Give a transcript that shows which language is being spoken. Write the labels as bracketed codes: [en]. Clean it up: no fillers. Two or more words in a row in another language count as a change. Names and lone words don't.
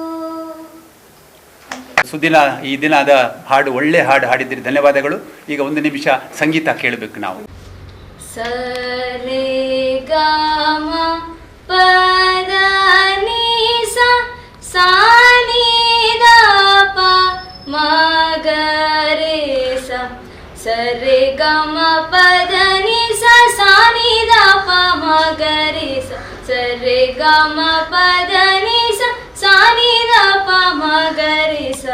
[kn] ಸುದಿನ ಈ ದಿನದ ಹಾಡು, ಒಳ್ಳೆ ಹಾಡು ಹಾಡಿದ್ದೀರಿ, ಧನ್ಯವಾದಗಳು. ಈಗ 1 ನಿಮಿಷ ಸಂಗೀತ ಕೇಳಬೇಕು ನಾವು. ಸರೆ ಗಾಮ ಪದ ನೀ ಸಾ ಸಾ ನೀ ದ ಪ ಮ ಗ ರೇ ಸಾ. ಸರೆ ಗಾಮ ಪದ ನೀ ಸಾ ಸಾ ನೀ ದ ಪ ಮ ಗ ರೇ ಸಾ. ಸರೆ ಗಾಮ ಪದ ನೀ ಸಾ ಸಾ ನೀ ದ ಪ ಮ ಗ ರೇ ಸಾ.